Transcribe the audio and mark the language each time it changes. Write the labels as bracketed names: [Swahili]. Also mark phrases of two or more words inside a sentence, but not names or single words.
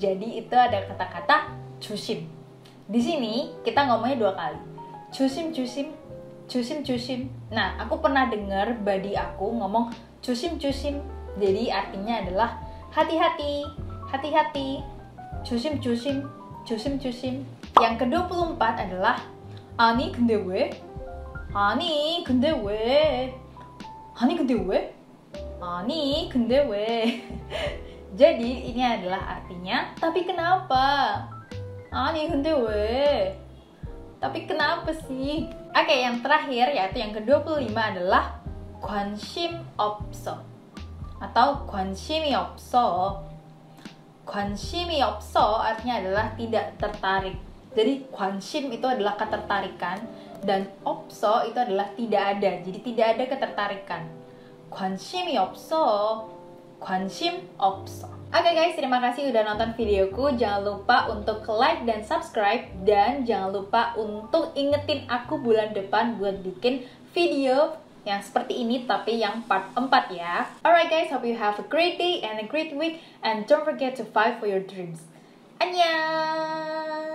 [Indonesian] Jadi itu ada kata-kata 조심. Di sini kita ngomongnya 2 kali. [Korean] 조심. [Indonesian] Nah, aku pernah dengar buddy aku ngomong 조심. Jadi artinya adalah hati-hati. 조심. Yang ke-24 adalah [Korean] 아니 근데 왜? 아니, 근데 왜? [Indonesian] Jadi ini adalah artinya, tapi kenapa? [Korean] 아니, 근데 왜? [Indonesian] Tapi kenapa sih? Oke, yang terakhir yaitu yang ke-25 adalah [Korean] 관심 없어 [Indonesian] atau [Korean] 관심이 없어. 관심이 없어 [Indonesian] artinya adalah tidak tertarik. Jadi 관심 itu adalah ketertarikan dan 없어 itu adalah tidak ada. Jadi tidak ada ketertarikan. [Korean] 관심이 없어. 관심 없어. [Indonesian] Oke guys, terima kasih udah nonton videoku. Jangan lupa untuk like dan subscribe. Dan jangan lupa untuk ingetin aku bulan depan buat bikin video yang seperti ini tapi yang part 4 ya. [English] Alright guys, hope you have a great day and a great week. And don't forget to fight for your dreams. [Korean] Annyeong!